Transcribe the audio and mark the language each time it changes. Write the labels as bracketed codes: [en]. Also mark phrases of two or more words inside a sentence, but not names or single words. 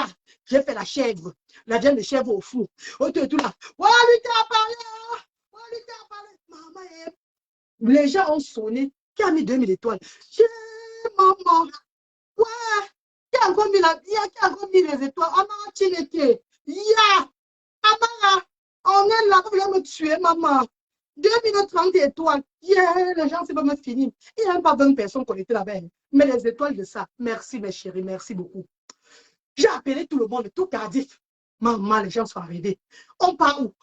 [fr] J'ai fait la chèvre, la viande de chèvre au four. Oh, tout là. Ouais, Lucas a parlé. Ouais, Lucas a parlé. Maman, les gens ont sonné. Qui a mis 2000 étoiles? Maman. Ouais. Qui a encore mis les étoiles? [ig] Amara Chineke. Ya. Amara. [fr] On est là. Vous voulez me tuer, maman. 2030 étoiles. Yeah, les gens, c'est pas me finir. Il n'y a même pas 20 personnes connectées là-bas. Mais les étoiles de ça. Merci, mes chéris. Merci beaucoup. J'ai appelé tout le monde, tout Cardiff. Maman, les gens sont arrivés. On part où?